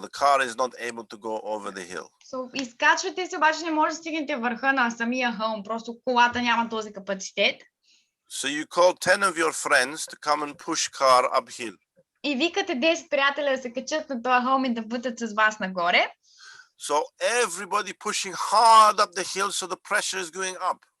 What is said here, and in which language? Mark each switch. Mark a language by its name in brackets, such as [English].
[English] The car is not able to go over the hill. [Bulgarian] So изкачвате се, обаче не може да стигнете върха на самия хълм, просто колата няма този капацитет. [English] So you call 10 of your friends to come and push car uphill. [Bulgarian] И викате 10 приятеля да се качат на този хълм и да бутат с вас нагоре. [English] So everybody pushing hard up the hill, so the pressure is going up.